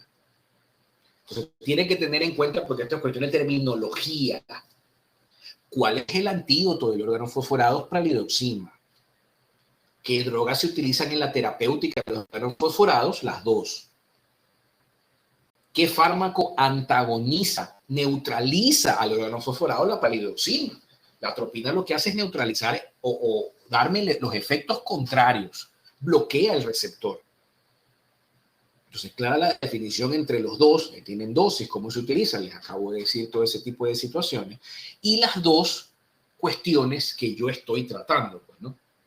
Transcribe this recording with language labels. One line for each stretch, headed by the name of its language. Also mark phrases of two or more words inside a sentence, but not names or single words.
Spanish: Entonces, tienen que tener en cuenta, porque esto es cuestión de terminología, ¿cuál es el antídoto del organofosforado? Pralidoxima. ¿Qué drogas se utilizan en la terapéutica de los organofosforados? Las dos. ¿Qué fármaco antagoniza, neutraliza al organofosforado? La pralidoxima. La atropina lo que hace es neutralizar o darme los efectos contrarios. Bloquea el receptor. Entonces, clara la definición entre los dos, que tienen dosis, cómo se utilizan, les acabo de decir todo ese tipo de situaciones, y las dos cuestiones que yo estoy tratando, pues, ¿no?